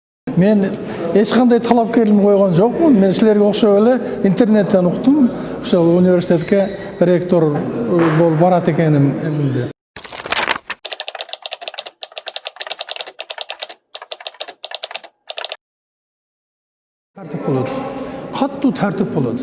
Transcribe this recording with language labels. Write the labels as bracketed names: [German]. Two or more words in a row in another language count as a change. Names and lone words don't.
[Kazakh] Мен ешқандай талапкерлігін қойған жоқпын. [Kyrgyz] Мен сілерге оқшап эле интернеттен уктум. Ошол университетке ректор болуп барат экеним. Тартип болот. Каттуу тартип болот.